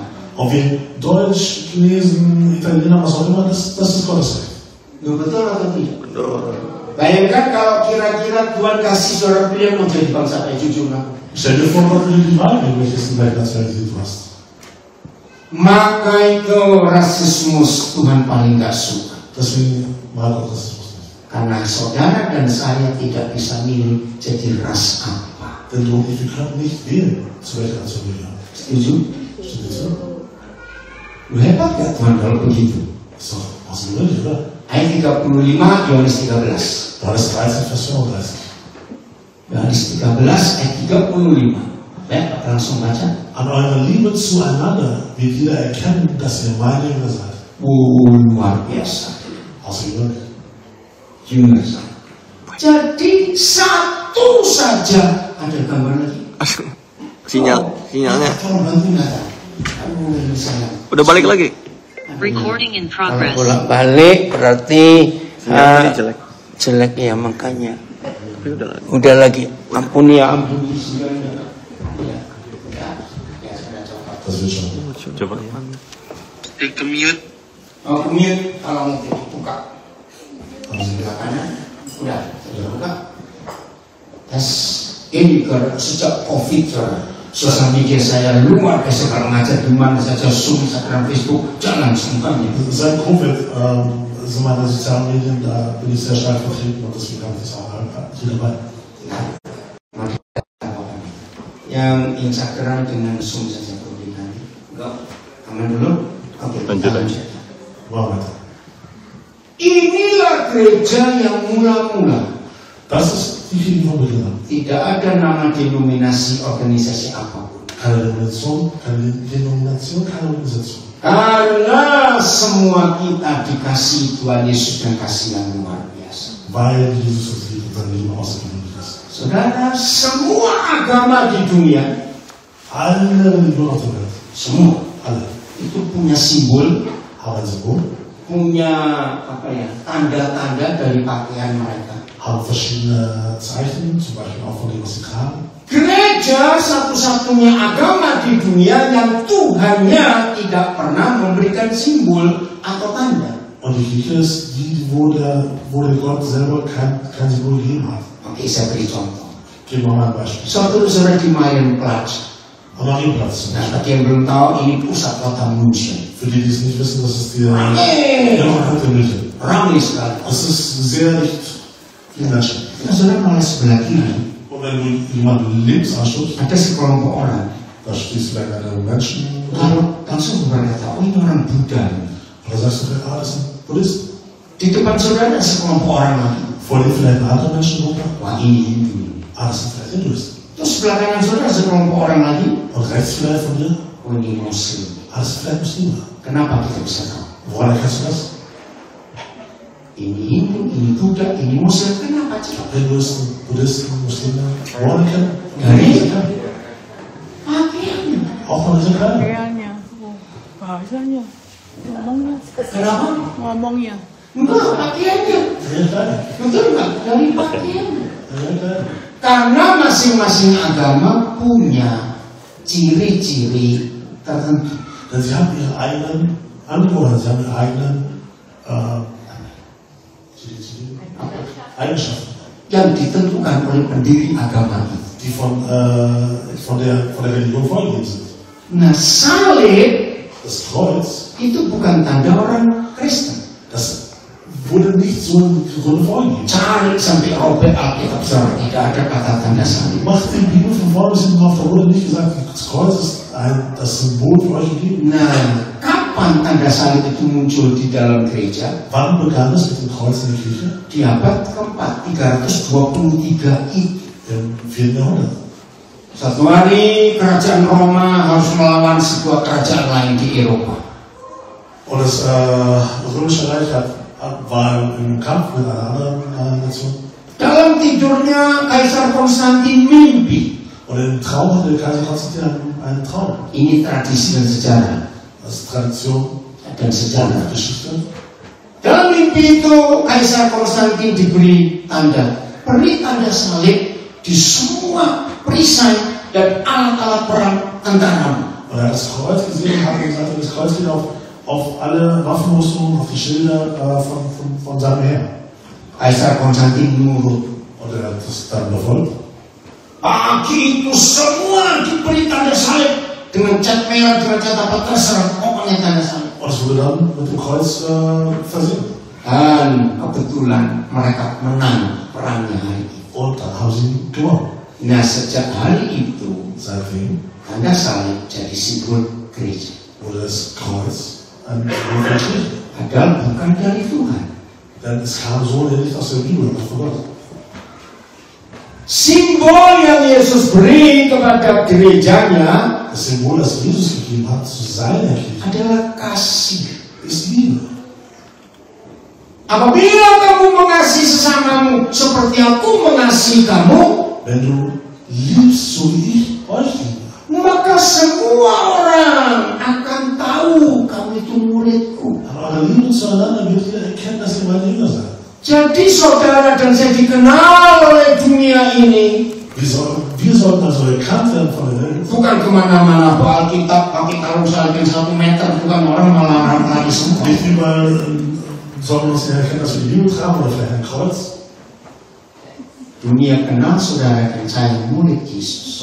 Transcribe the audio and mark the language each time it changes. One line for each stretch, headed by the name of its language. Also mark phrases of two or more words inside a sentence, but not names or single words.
German: Ob wir Deutsch, Chinesen, Italiener, was auch immer, das ist Gottes Recht.
Indonesian: Betul atau tidak? Bayangkan kalau kira-kira Tuhan kasih saudara pilihan mau jadi bangsa apa, jujur aku.
German: Stell dir vor, Gott würde die Wahl geben, welches Weltnational du hast.
Indonesian: Maka itu rasismus Tuhan paling gak suka.
German: Deswegen mag Gott Rassismus nicht.
Indonesian: Karena saudara dan saya tidak bisa milih jadi ras apa.
German: Denn du und ich, wir können nicht wählen, zu welcher Nation wir gehören.
Indonesian: Setuju?
German: Stimmt das so?
Indonesian: Lu hebat gak Tuhan kalau begitu?
German: Ist doch außergewöhnlich, oder?
Indonesian: Ayat 35, Yohanes 13.
German: Johannes 13, Vers 35.
Indonesian: Yohanes 13 ayat 35. Ya, langsung baca.
German: An eurer Liebe zueinander wird jeder erkennen, dass ihr meine Jünger seid.
Indonesian: Luar biasa.
German: Außergewöhnlich.
Indonesian: Jünger saya. Jadi satu saja. Ada gambar lagi. Sinyalnya. Tolong bantu nggak? Aduh, ini sayang. Udah balik lagi.
English: Recording in
Indonesian: Kalau
English: progress.
Indonesian: bolak-balik berarti Sinyalnya jelek. jelek ya, makanya. Tapi Udah lagi. Ampuni ya, ampuni.
German: Das wird schon.
Indonesian: Coba. Kemute. Oh, kemute kalau mau buka. Sebelah kanan. Udah, sudah buka. Tes ini sejak COVID, sosial media saya luar biasa, kalau ngajar di mana saja, Zoom, Instagram, Facebook, jalan semuanya.
German: Seit Covid sind meine sozialen Medien, da bin ich sehr stark vertreten und deswegen habe ich das auch hier dabei.
Indonesian: Yang Instagram dengan Zoom saja perbedaan. Enggak, aman dulu. Oke, lanjut.
German: Machen weiter.
Indonesian: Inilah gereja yang mula-mula.
German: Das ist die Kirche von Beginn.
Indonesian: Tidak ada nama denominasi organisasi apapun.
German: Keine Denomination, keine Organisation.
Indonesian: Karena semua kita dikasih Tuhan Yesus dan kasih yang luar biasa.
German: Weil Jesus uns liebt und sein Leben außergewöhnlich ist.
Indonesian: Saudara, semua agama di dunia,
German: Alle Religionen auf der Welt,
Indonesian: semua
German: alle,
Indonesian: itu punya simbol,
German: haben ein Symbol,
Indonesian: punya apa ya, tanda-tanda dari pakaian mereka.
German: haben verschiedene Zeichen, zum Beispiel auch von dem, was sie tragen.
Indonesian: Gereja satu-satunya agama di dunia yang Tuhannya tidak pernah memberikan simbol atau tanda.
German: Und die Kirche ist die, wo der Gott selber kein Symbol gegeben hat.
Indonesian: Oke, saya beri contoh.
German: Geben wir mal ein Beispiel.
Indonesian: Suatu saudara di Marienplatz.
German: Am Marienplatz.
Indonesian: Nah, bagi yang belum tahu, ini pusat kota München.
German: Für die, die es nicht wissen, das ist die
Indonesian: Ramai
German: München.
Indonesian: Ramai sekali.
German: Es ist sehr dicht, viele Menschen.
Indonesian: Nah, saudara malah sebelah kiri
German: Und wenn du jemanden links anschaust,
Indonesian: ada sekelompok orang.
German: da stehst du vielleicht einem Menschen
Indonesian: Lalu langsung berkata, oh ini orang Buddha.
German: und da sagst du vielleicht, das ist ein Buddhist.
Indonesian: Di depan saudara ada sekelompok orang lagi.
German: Vor dir vielleicht eine andere Menschengruppe.
Indonesian: Wah, ini Hindu.
German: Das sind vielleicht Hindus.
Indonesian: Terus sebelah kanan saudara sekelompok orang lagi.
German: Und rechts vielleicht von dir,
Indonesian: Oh, ini Muslim.
German: das sind vielleicht Muslime.
Indonesian: Kenapa kita bisa tahu?
German: Woran erkennst du das?
Indonesian: Ini Hindu, ini Buddha, ini Muslim. Kenapa cepat?
German: Hinduisten, Buddhisten, Muslime. Woran erkennen?
Indonesian: Dari pakaiannya.
German: Auch von dieser Kleidung.
Indonesian: Pakaiannya, bahasanya, Kenapa? ngomongnya. Enggak, pakaiannya.
German: Von ihrer Kleidung.
Indonesian: Betul nggak? Dari pakaiannya.
German: Von ihrer Kleidung.
Indonesian: Karena masing-masing agama punya ciri-ciri tertentu.
German: Denn sie haben ihre eigenen Angewohnheiten, sie haben ihre eigenen Eigenschaften,
Indonesian: Yang ditentukan oleh pendiri agama itu.
German: die von der Religion vorgegeben sind.
Indonesian: Nah, salib
German: Das Kreuz,
Indonesian: itu bukan tanda orang Kristen.
German: das wurde nicht so im Grunde vorgegeben.
Indonesian: Cari sampai robek Alkitab, saudara, tidak ada kata tanda salib.
German: Macht die Bibel von vorne bis hinten auf, da wurde nicht gesagt, das Kreuz ist das Symbol für euch gegeben.
Indonesian: Nah, kapan tanda salib itu muncul di dalam gereja?
German: Wann begann es mit dem Kreuz in der Kirche?
Indonesian: Di abad keempat, 323 itu.
German: Im 4. Jahrhundert.
Indonesian: Satu hari kerajaan Roma harus melawan sebuah kerajaan lain di Eropa.
German: Und das Römische Reich hat war im Kampf mit einer anderen Nation.
Indonesian: Dalam tidurnya Kaisar Konstantin mimpi.
German: Und im Traum hatte Kaiser Konstantin einen Traum.
Indonesian: Ini tradisi dan sejarah.
German: Das ist Tradition
Indonesian: Dan sejarah.
German: und Geschichte.
Indonesian: Dalam mimpi itu Kaisar Konstantin diberi tanda. Beri tanda salib di semua perisai dan alat-alat perang tentara.
German: Und er hat das Kreuz gesehen und hat gesagt, das Kreuz geht auf alle Waffenrüstungen, auf die Schilder von seinem Heer.
Indonesian: Kaisar Konstantin nurut.
German: Und er hat das dann befolgt.
Indonesian: Pagi itu semua diberi tanda salib dengan cat merah, dengan cat apa terserah, pokoknya tanda salib.
German: Und es wurde dann mit dem Kreuz versehen.
Indonesian: Dan kebetulan mereka menang perangnya hari itu.
German: Und dann haben sie gewonnen.
Indonesian: Nah sejak hari itu
German: Seitdem
Indonesian: tanda salib jadi simbol gereja.
German: wurde das Kreuz ein Symbol der Kirche.
Indonesian: Padahal bukan dari Tuhan.
German: Denn es kam so nicht aus der Bibel, sondern von Gott.
Indonesian: Simbol yang Yesus beri kepada gerejanya
German: Das Symbol, das Jesus gegeben hat zu seiner Kirche,
Indonesian: adalah kasih.
German: ist Liebe.
Indonesian: Apabila kamu mengasihi sesamamu seperti aku mengasihi kamu,
German: Wenn du liebst, so wie ich euch liebe,
Indonesian: maka semua orang akan tahu kamu itu muridku.
German: an eurer Liebe zueinander wird ihr erkennen, dass ihr meine Jünger seid.
Indonesian: Jadi saudara dan saya dikenal oleh dunia ini.
German: Wir sollten also erkannt werden von der Welt.
Indonesian: Bukan kemana-mana bawa Alkitab pakai kalung salibin 1 meter, bukan orang malah lari semua.
German: Nicht überall sollten wir uns erkennen, dass wir die Bibel tragen oder vielleicht ein Kreuz.
Indonesian: Dunia kenal saudara dan saya murid Yesus.